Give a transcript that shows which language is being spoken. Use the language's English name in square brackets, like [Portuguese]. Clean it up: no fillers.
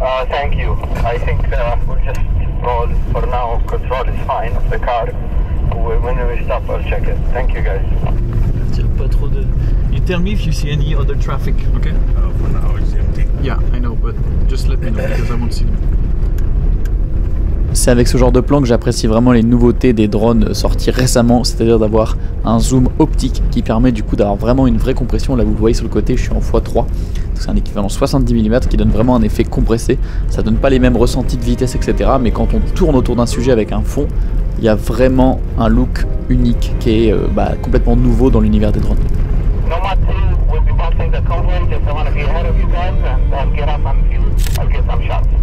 [English] Thank you. I think we'll just roll for now. Control is fine of the car. When we stop, I'll check it. Thank you, guys. [French] Tire pas trop de. [English] You tell me if you see any other traffic, okay? For now it's empty. Yeah, I know, but just let me know because I won't see them. [French] C'est avec ce genre de plan que j'apprécie vraiment les nouveautés des drones sortis récemment, c'est-à-dire d'avoir un zoom optique qui permet du coup d'avoir vraiment une vraie compression. Là vous le voyez sur le côté, je suis en x3, c'est un équivalent 70 mm qui donne vraiment un effet compressé. Ça donne pas les mêmes ressentis de vitesse etc, mais quand on tourne autour d'un sujet avec un fond, il y a vraiment un look unique qui est complètement nouveau dans l'univers des drones. [English] Nomad 2 will be passing the convoy. Just I want to be ahead of you guys and get up and I'll get some shots.